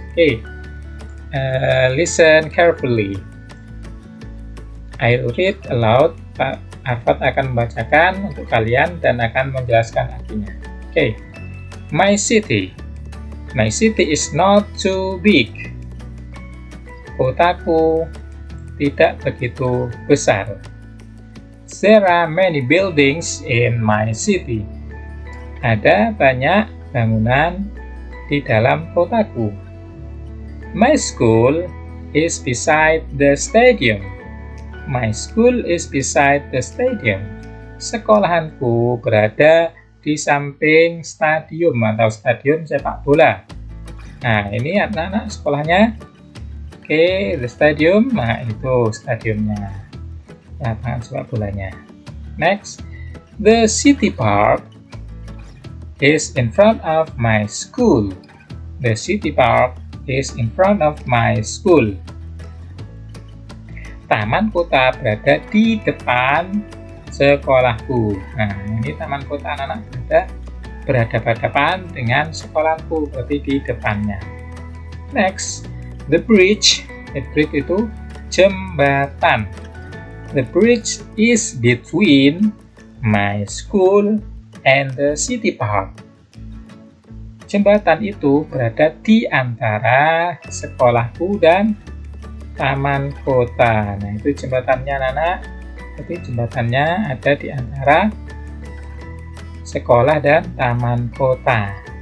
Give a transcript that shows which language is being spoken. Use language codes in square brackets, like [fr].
[en] Oke, listen carefully. I'll read aloud. [id] Pak Arfad akan membacakan untuk kalian dan akan menjelaskan artinya. [en] Oke, my city is not too big. [id] Kotaku tidak begitu besar. [en] There are many buildings in my city. [id] Ada banyak bangunan di dalam kotaku. [en] My school is beside the stadium. My school is beside the stadium. [id] Sekolahanku berada di samping stadium atau stadion sepak bola. Nah, ini anak-anak sekolahnya. Oke, [en] the stadium, [id] nah itu stadiumnya, lapangan sepak bolanya. [en] Next, the city park is in front of my school. The city park is in front of my school. [id] Taman kota berada di depan sekolahku. Nah, ini taman kota anak-anak berhadapan-hadapan dengan sekolahku, berarti di depannya. [en] Next, the bridge [id] itu jembatan. [en] The bridge is between my school and the city park. [id] Jembatan itu berada di antara sekolahku dan taman kota. Nah, itu jembatannya anak-anak. Jadi jembatannya ada di antara sekolah dan taman kota.